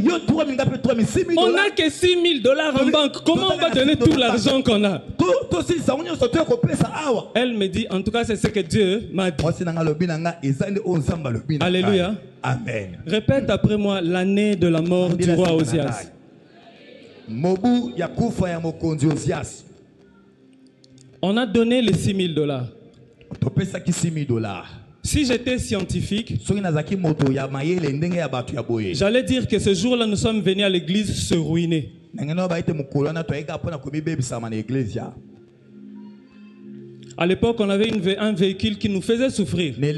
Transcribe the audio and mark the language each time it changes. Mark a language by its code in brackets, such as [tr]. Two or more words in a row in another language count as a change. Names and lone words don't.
[fr] On n'a que $6000 en banque. Comment on va donner tout l'argent qu'on a? Elle me dit, en tout cas c'est ce que Dieu m'a dit. Alléluia. Amen. Répète après moi l'année de la mort du roi Osias. [ln] Mobu ya kufa ya mokonzi Osias. [fr] On a donné les $6000. [ln] Topesa ki $6000. [fr] Si j'étais scientifique, j'allais dire que ce jour-là nous sommes venus à l'église se ruiner. À l'époque, on avait un véhicule qui nous faisait souffrir.